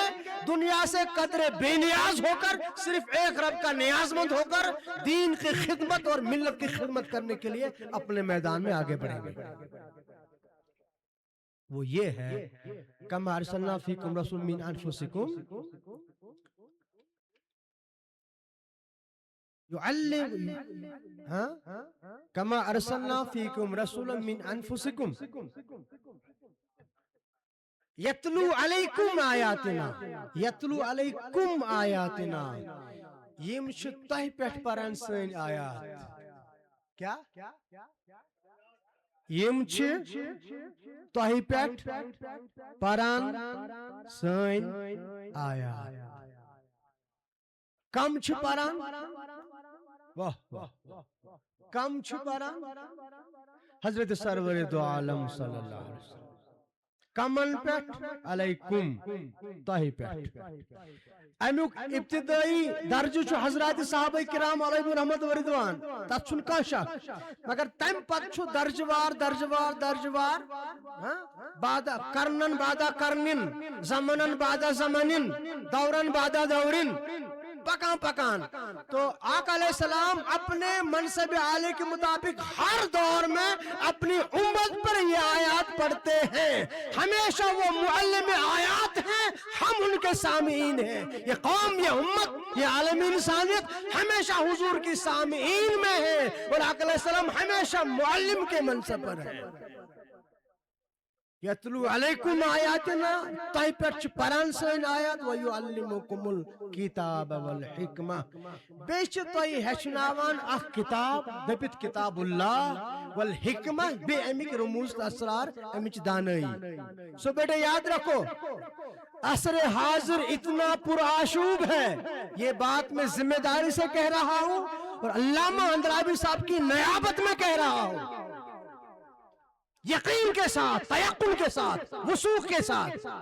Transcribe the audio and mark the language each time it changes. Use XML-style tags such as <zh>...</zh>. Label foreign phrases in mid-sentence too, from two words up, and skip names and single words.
<ur>دنیا سے قدر بے نیاز ہو کر صرف ایک رب کا نیاز مند ہو کر دین کی خدمت اور ملت کی خدمت کرنے کے لیے اپنے میدان میں آگے بڑھیں گے. وہ یہ ہے</ur> <ar>کما ارسلنا فیکم رسول من انفسکم يعلم كما أرسلنا فيكم رسولا من أنفسكم يتلو عليكم آياتنا يمشي</ar> <ks>تہ پہ پران سن آیات. کیا يمشي تہ پہ پران سن آیات. کم چھ پران؟ واہ کم چھ پران؟ حضرت سرور دو عالم</ks> <ar>صلی اللہ علیہ وسلم.</ar> <ks>کمن پہ علیکم تہ پہ. امیک ابتدائی درجہ چھ حضرات صحابہ کرام</ks> <ar>علیہ رحمت و رضوان،</ar> <ks>تت چھن کان شک، مگر تم پت چھ درجوار بعد کرنن بعد کرنن، زمنن بعد زمنن، دورن بعد دورن، پکان.</ks> <ur>تو آقا</ur> <ar>علیہ السلام</ar> <ur>اپنے منصب عالی کے مطابق ہر دور میں اپنی امت پر یہ آیات پڑھتے ہیں. ہمیشہ وہ معلم آیات ہیں، ہم ان کے سامعین ہیں. یہ قوم، یہ امت، یہ عالم انسانیت ہمیشہ حضور کی سامعین میں ہے، اور آقا</ur> <ar>علیہ السلام</ar> <ur>ہمیشہ معلم کے منصب پر ہے.</ur> <ar>یتلو علیکم آیاتنا</ar> <ks>تہ پہ پران سن آیات</ks> <ar>ویعلمکم الکتاب والحکمہ.</ar> <ks>بیچ تہ ہچناوان اخ کتاب دپت</ks> <ar>کتاب اللہ والحکمہ،</ar> <ks>بے امیک رموز اسرار، امچ دانائی.</ks> <ur>سو بیٹے یاد رکھو عصر حاضر اتنا پرآشوب ہے، یہ بات میں ذمہ داری سے کہہ رہا ہوں اور علامہ اندرابی صاحب کی نیابت میں کہہ رہا ہوں، یقین کے ساتھ، تیقن کے ساتھ، وثوق کے ساتھ.</ur>